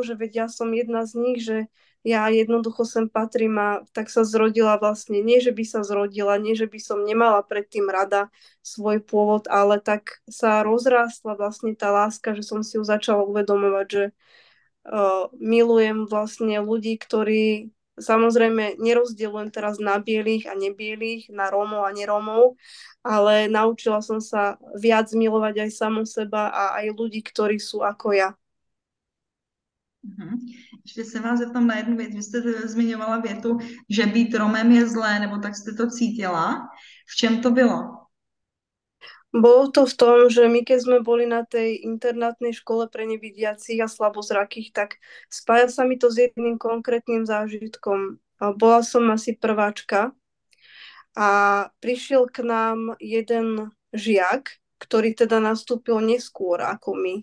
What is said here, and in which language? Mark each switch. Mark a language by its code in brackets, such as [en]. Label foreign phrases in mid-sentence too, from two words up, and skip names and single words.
[sk] že veď ja som jedna z nich, že ja jednoducho sem patrím a tak sa zrodila vlastne, nie že by sa zrodila, nie že by som nemala predtým rada svoj pôvod, ale tak sa rozrástla vlastne tá láska, že som si ju začala uvedomovať, že milujem vlastne ľudí, ktorí samozrejme nerozdielujem teraz na bielých a nebielých, na Rómov a nerómov, ale naučila som sa viac milovať aj samu seba a aj ľudí, ktorí sú ako ja. [cs] Ještě se vás zeptám na jednu věc. Vy jste zmiňovala větu, že být Romem je zlé, nebo tak jste to cítila. V čem to bylo? [sk] Bolo to v tom, že my keď sme boli na tej internátnej škole pre nevidiacich a slabozrakých, tak spája sa mi to s jedným konkrétnym zážitkom. Bola som asi prváčka a prišiel k nám jeden žiak, ktorý teda nastúpil neskôr ako my.